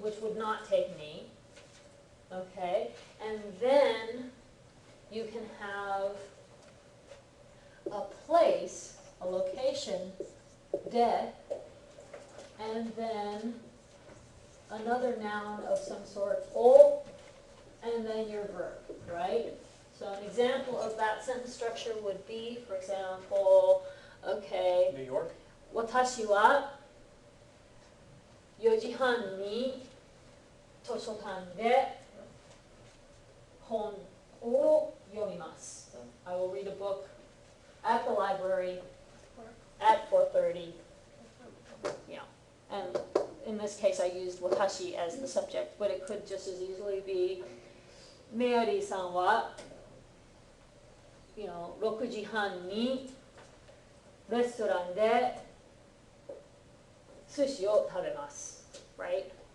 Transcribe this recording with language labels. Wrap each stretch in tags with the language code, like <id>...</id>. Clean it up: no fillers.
<en>Which would not take ni. Okay? And then you can have a place, a location, de, and then another noun of some sort, o, and then your verb, right? So an example of that sentence structure would be, for example, okay, New York?</en> <ja>私は4時半に図書館で本を読みます。</ja> <en>I will read a book at the library at 4:30. Yeah, and in this case I used watashi as the subject, but it could just as easily be Mary</en> <ja>さんは6時半にレストランで寿司を食べます。</ja> <en>Right?</en>